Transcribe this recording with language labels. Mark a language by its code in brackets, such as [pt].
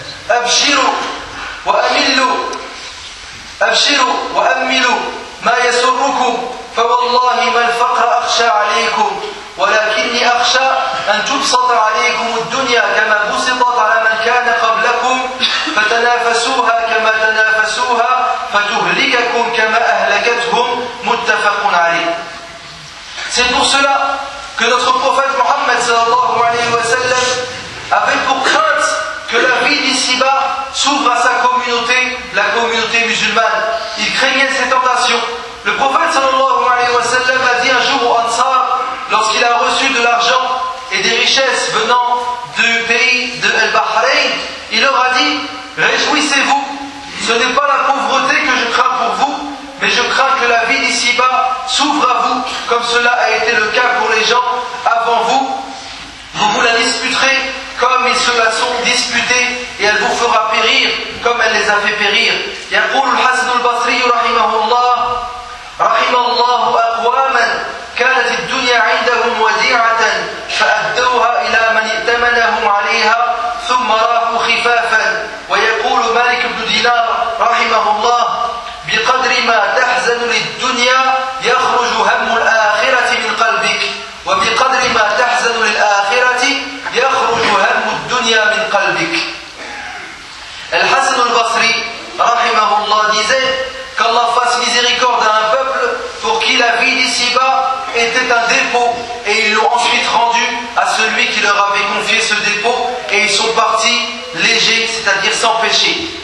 [ar] أبشروا وأملوا ما يسركم فوالله ما الفقر أخشى عليكم ولكني أخشى أن تبسط عليكم الدنيا كما بسطت على من كان قبلكم فتنافسوها كما تنافسوها فتهلككم كما أهلكتهم متفق عليه. [fr] C'est pour cela que notre prophète Mohammed sallallahu alayhi wa sallam avait pour crainte que la vie d'ici-bas s'ouvre à sa communauté, la communauté musulmane. Il craignait ses tentations. Le prophète sallallahu alayhi wa sallam a dit un jour au Ansar, lorsqu'il a reçu de l'argent et des richesses venant du pays de Al-Bahreïn, il leur a dit « Réjouissez-vous, ce n'est pas la pauvreté que je crains pour vous, mais je crains que la vie d'ici-bas s'ouvre à vous, comme cela a été le cas pour les gens avant vous. Vous la disputerez comme ils se la sont disputés et elle vous fera périr comme elle les a fait périr. » [ar] يقول الحسن البصري رحمه الله رحم الله أقواما كانت الدنيا عندهم وديعة فأدوها إلى من ائتمنهم عليها ثم راحوا خفافا. ويقول مالك بن دينار رحمه الله بقدر ما تحزن للدنيا يخرج هم الآخرة من قلبك وبقدر ما تحزن للآخرة يخرج هم الدنيا من قلبك. [fr] الحسن البصري رحمه الله disait qu'Allah fasse miséricorde à un peuple pour qui la vie d'ici-bas était un dépôt et ils l'ont ensuite rendu à celui qui leur avait confié ce dépôt et ils sont partis légers, c'est-à-dire sans péché.